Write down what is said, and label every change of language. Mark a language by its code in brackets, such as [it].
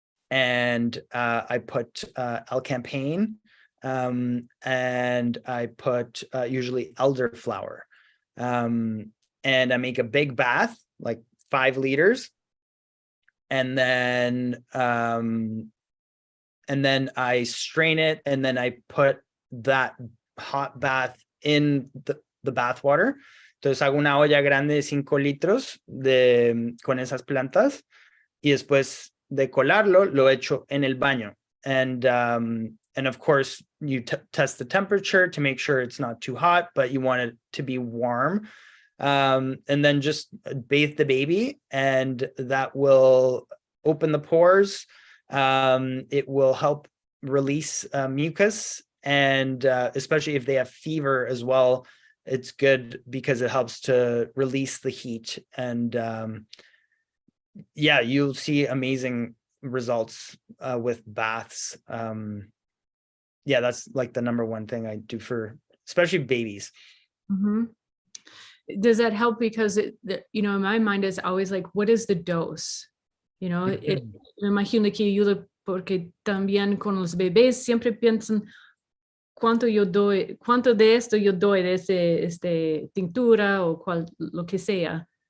[en] And I put alcampaign, and I put usually elderflower, and I make a big bath, like 5 liters, and then I strain it, and then I put that hot bath in the bath water. [es] Entonces hago una olla grande de 5 litros con esas plantas, y después de colarlo lo echo en el baño. [en] And of course you test the temperature to make sure it's not too hot, but you want it to be warm. And then just bathe the baby, and that will open the pores, It will help release mucus, and especially if they have fever as well, it's good because it helps to release the heat. And yeah, you'll see amazing results with baths. Yeah, that's like the number one thing I do for especially babies. Mm-hmm. Does that help? Because you know, in my mind is always like, what is the dose? [es] You know, me imagino que ayuda porque también con los bebés siempre piensan cuánto de esto yo doy de ese tintura o lo que sea.